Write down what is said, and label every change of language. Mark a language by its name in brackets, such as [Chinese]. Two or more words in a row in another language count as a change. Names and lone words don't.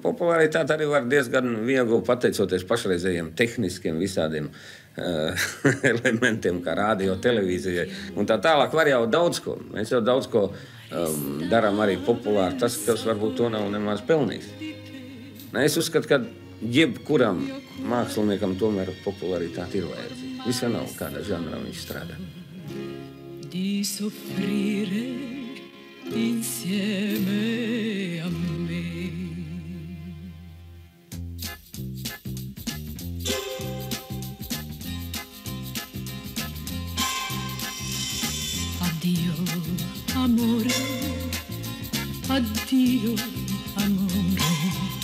[Latvian] Popularitāte arī var diezgan viegli pateicoties pašreizējiem tehniskiem visādiem elementiem, kā radio, televīzijai. Un tā tālāk var jau daudz ko. Mēs jau daudz ko darām arī populāri. Tas, kas varbūt to nav nemaz pelnījis. Es uzskatu, ka jebkuram māksliniekam tomēr popularitāte ir vajadzīga. Visvienalga, kādā žanrā viņš strādā. [Italian] Di soffrire insieme a me. Addio, amore, addio, amore.